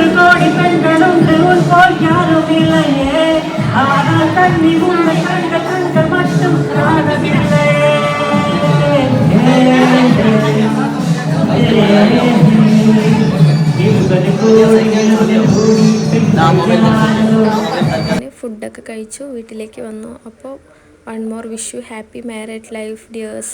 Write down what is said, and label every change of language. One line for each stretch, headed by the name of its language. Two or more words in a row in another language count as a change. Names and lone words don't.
Tamil: கோடி பெண்களுண்டு உன் போல் யாரும் இல்லையே, ஆனால் தண்ணி உண்மை கண்கள் மட்டும் காணவில்லை.
Malayalam: ഫുഡൊക്കെ കഴിച്ചു, വീട്ടിലേക്ക് വന്നു.
English: അപ്പോൾ one more wish you happy married life dears.